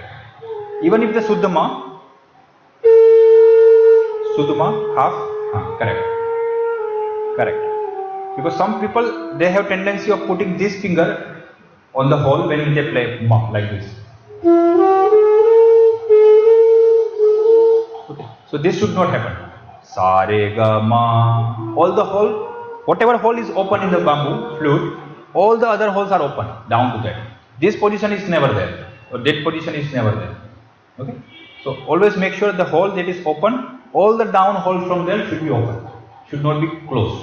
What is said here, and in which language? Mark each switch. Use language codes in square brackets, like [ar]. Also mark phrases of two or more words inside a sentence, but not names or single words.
[en] Even if the Suddhama, half, correct. Correct. Because some people, they have tendency of putting this finger on the hole when they play ma, like this. Okay. So this should not happen. [hi] सा, रे, ग, म. [en] All the hole, whatever hole is open in the bamboo flute, all the other holes are open down to that. This position is never there, or that position is never there. Okay. So always make sure the hole that is open, all the down holes from there should be open, should not be closed.